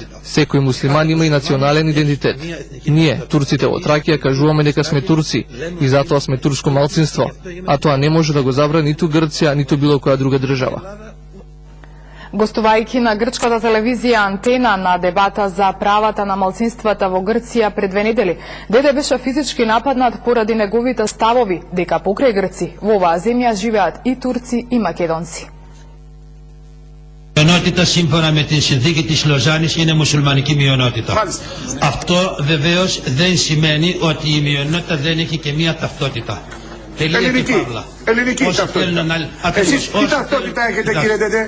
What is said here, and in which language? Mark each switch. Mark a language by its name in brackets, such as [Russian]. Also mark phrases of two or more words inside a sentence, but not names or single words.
[Macedonian] Секој муслиман има и национален идентитет. Ние, турците во Тракија, кажуваме дека сме турци и затоа сме турско малцинство, а тоа не може да го забрани ниту Грција, ниту било која друга држава. Гостувајќи на грчката телевизија Антена на дебата за правата на малцинствата во Грција пред 2 недели, Деде беше физички нападнат поради неговите ставови дека покрај Грци во оваа земја живеат и турци и македонци. [Greek] Μειονότητα σύμφωνα με την συνθήκη της Λοζάνης είναι μουσουλμανική μειονότητα. Αυτό βεβαίως δεν σημαίνει ότι η μειονότητα δεν έχει και μία ταυτότητα. Ελληνική ταυτότητα. Εσείς τι ταυτότητα έχετε, κύριε Ντέντε?